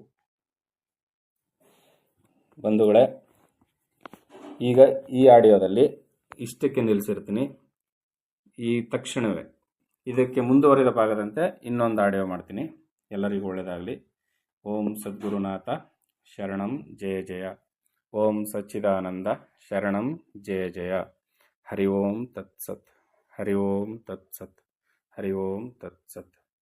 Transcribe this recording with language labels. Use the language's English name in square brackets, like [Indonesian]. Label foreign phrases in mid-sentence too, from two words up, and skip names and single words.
[Kannada] ಬಂಧುಗಳೇ, ಈಗ ಈ ಆಡಿಯೋದಲ್ಲಿ ಇಷ್ಟಕ್ಕೆ ನಿಲ್ಲಿಸಿರ್ತೀನಿ. ಈ ತಕ್ಷಣವೇ ಇದಕ್ಕೆ ಮುಂದುವರಿದ ಭಾಗದಂತೆ ಇನ್ನೊಂದು ಆಡಿಯೋ ಮಾಡ್ತೀನಿ. ಎಲ್ಲರಿಗೂ ಒಳ್ಳೆಯದಾಗಲಿ. [Sanskrit] ಓಂ ಸದ್ಗುರುನಾಥ ಶರಣಂ ಜಯ ಜಯ. ಓಂ ಸಚ್ಚಿದಾನಂದ ಶರಣಂ ಜಯ ಜಯ. ಹರಿ ಓಂ ತತ್ಸತ್. ಹರಿ ಓಂ ತತ್ಸತ್. ಹರಿ ಓಂ ತತ್ಸತ್.